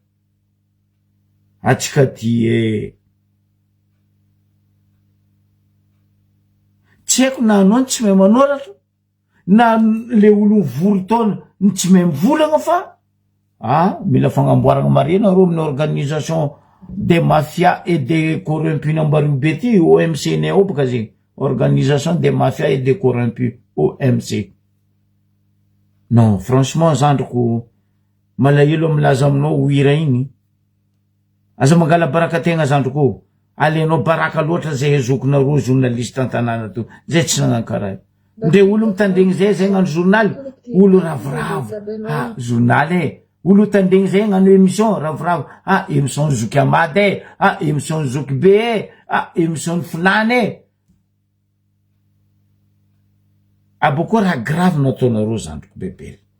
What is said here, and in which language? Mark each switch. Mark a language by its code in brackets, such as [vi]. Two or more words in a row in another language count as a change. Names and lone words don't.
[mg] atsika ty tsy haiko na anao tsy mahay manoratra na le olo vory taona tsy mahay mivolagna fa mila fagnamboaragna marina ro amin'ny organisation [fr] des mafias et des corrompus [mg] nambario be ty OMC nay ao baka zegny [fr] organisation des mafias et des corrompus OMC non franchement [mg] zandriko malahelo milaza aminao hira igny aza mangala baraka tegna zandriko alenao baraka loatra zay azokonareo journaliste an-tanàna to zay tsy nagnano karaha ndre olo mitandregny zay gnano journal olo ravoravo journal olo tandregny zay gnano émission ravoravo émission zoky amady émission zoky be émission fulany aboko raha grave nataonareo zandriko bebe